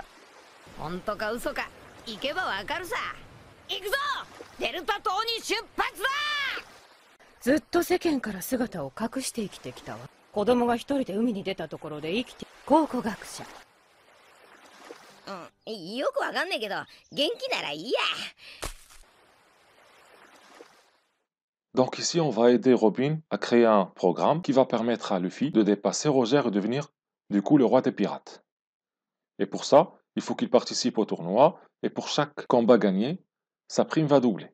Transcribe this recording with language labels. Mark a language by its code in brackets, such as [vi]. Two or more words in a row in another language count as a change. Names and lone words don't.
[ja] 本当か嘘か行けばわかるさ。行くぞ、デルタ島に出発だ。ずっと世間から姿を隠して生きてきたわ。子供が一人で海に出たところで生きて考古学者。よくわかんねえけど元気ならいいや。 [fr] Donc ici, on va aider Robin à créer un programme qui va permettre à Luffy de dépasser Roger et devenir du coup le roi des pirates. Et pour ça, il faut qu'il participe au tournoi et pour chaque combat gagné, sa prime va doubler.